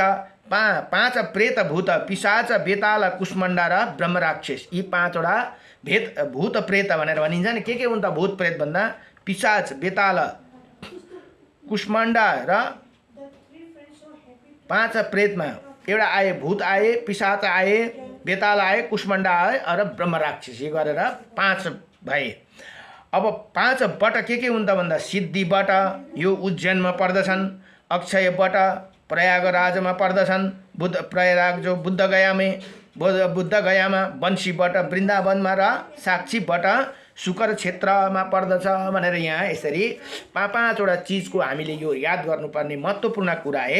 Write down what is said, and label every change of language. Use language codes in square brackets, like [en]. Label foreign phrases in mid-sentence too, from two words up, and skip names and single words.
[ne] पाँच प्रेत भूत पिशाच बेताल कुष्मण्डा र ब्रह्मराक्षस, यी पाँचवटा भूत प्रेत भनेर भनिन्छ नि। के हुन् त भूत प्रेत भन्दा पिशाच, बेताल, कुष्मण्डा र पाँच प्रेतमा एउटा आए, भूत आए, पिशाच आए, बेताल आए, कुष्मण्डा आए र ब्रह्मराक्षस, यो गरेर पाँच भए। अब पाँच बट के हुन् त भन्दा सिद्धि बट, यो उज्जैनमा पर्दछन्। अक्षय बट प्रयागराजमा पर्दछन्। प्रयाग जो बुद्ध गयामा, वंशी बट वृन्दावनमा र साक्षी बट शुकर क्षेत्रमा पर्दछ भनेर यहाँ यसरी पाँचवटा चिजको हामीले यो याद गर्नुपर्ने महत्त्वपूर्ण कुरा है।